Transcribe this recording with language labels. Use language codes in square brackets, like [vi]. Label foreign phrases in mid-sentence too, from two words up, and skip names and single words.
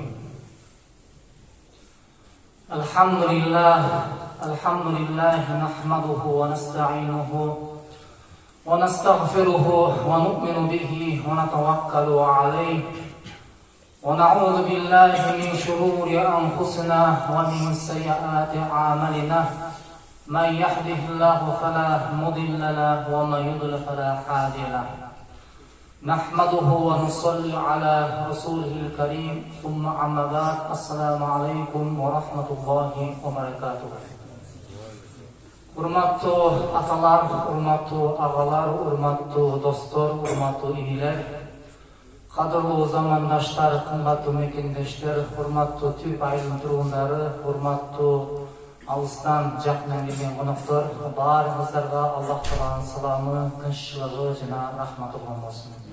[ar] الحمد لله نحمده ونستعينه ونستغفره ونؤمن به ونتوكل عليه ونعوذ بالله من شرور أنفسنا ومن سيئات أعمالنا. من يهده الله فلا مضل له ومن يضلل فلا هادي له. نحمده ونصلي على رسوله الكريم ثم أما بعد. السلام عليكم ورحمة الله وبركاته. [ky] Урматтуу аталар, урматтуу агалар, урматтуу достор, урматтуу инилер, кадырлуу замандаштар, кымбаттуу мекендештер, урматтуу Түп айылынын тургундары, урматтуу алыстан жакындан келген коноктор, баарыңыздарга Аллах Тааланын саламы, тынччылыгы жана рахматы болсун.